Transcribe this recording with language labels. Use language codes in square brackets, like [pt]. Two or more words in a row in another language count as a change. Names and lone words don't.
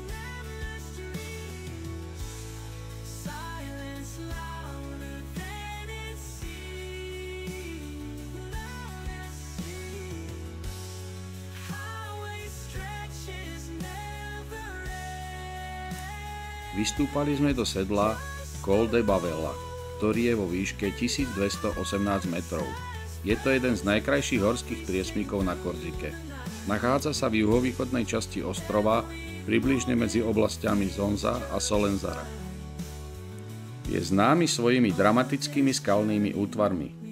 [en] Endless dreams. Silence louder than it seems. Louder seems. Highway stretches never end. [sk] Vystúpali sme do sedla Col de Bavella, ktorý je vo výške 1218 metrov. Je to jeden z najkrajších horských priesmykov na Korzike. Nachádza sa v juhovýchodnej časti ostrova, približne medzi oblastiami Zonza a Solenzara. Je známy svojimi dramatickými skalnými útvarmi.